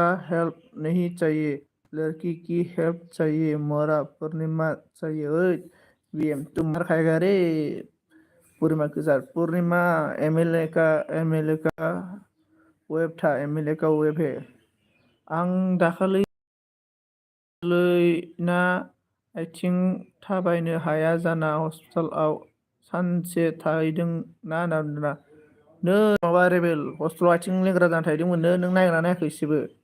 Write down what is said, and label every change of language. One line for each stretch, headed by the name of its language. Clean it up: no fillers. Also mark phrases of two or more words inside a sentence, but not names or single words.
Hindi: हेल्प नहीं चाहिए लड़की की हेल्प चाहिए मोरा पूर्णिमा चाहिए ओए बीएम तुम मार खाएगा रे पूर्णिमा के साथ पूर्णिमा एमएलए का वेब था एमएलए का वेब है
Bodo: आं दाखालि ना आथिं थाबायनो हाया जाना हस्पिटालाव सानसे थाहैदों ना होनना नों माबा रेबेल हस्पिटालाव आथिं लेंग्रा जाना थाहैदोंमोन नों नायगोना नायाखै एसेबो